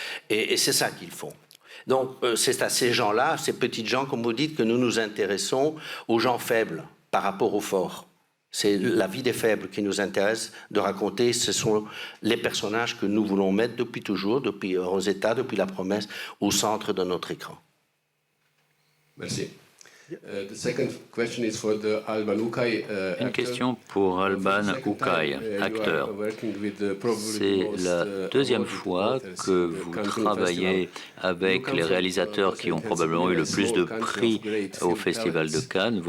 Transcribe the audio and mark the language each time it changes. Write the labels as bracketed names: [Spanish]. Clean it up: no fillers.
[French] Et c'est ça qu'ils font. Donc, c'est à ces gens-là, ces petites gens, comme vous dites, que nous nous intéressons aux gens faibles par rapport aux forts. C'est la vie des faibles qui nous intéresse de raconter. Ce sont les personnages que nous voulons mettre depuis toujours, depuis Rosetta, depuis La Promesse, au centre de notre écran. Merci. [English] The second question is for the Alban Ukay, [French] Une question pour Alban Ukay, acteur. C'est la deuxième fois que vous travaillez avec les réalisateurs qui ont probablement eu le plus de prix au Festival de Cannes.